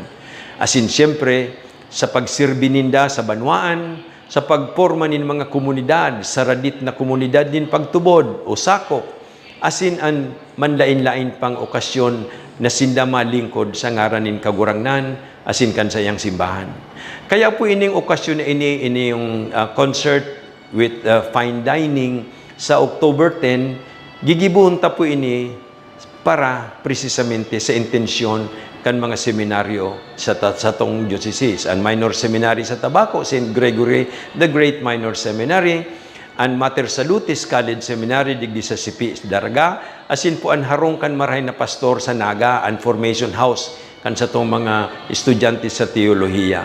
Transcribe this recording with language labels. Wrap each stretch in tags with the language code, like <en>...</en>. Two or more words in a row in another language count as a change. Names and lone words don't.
<bik>Asin siyempre, sa pagsirbi ninda sa banwaan, sa pagporma nin mga komunidad, sa radit na komunidad din pagtubod o sakop, asin ang manlain-lain pang okasyon na sinda malingkod sa ngaran nin kagurangnan, asin kan sayang simbahan. Kaya po ining okasyon na ini yung</bik> <en>concert with fine dining</en> <bik>sa October 10, gigibuhon ta po ini para precisamente sa intensyon kan mga seminaryo sa tong diocese. Ang minor seminary sa Tabaco, St. Gregory the Great Minor Seminary, ang Mater Salutis College Seminary digdi sa Sipi Daraga, asin po ang harong kan marahay na pastor sa Naga, ang Formation House kan sa tong mga estudyante sa teolohiya.</bik>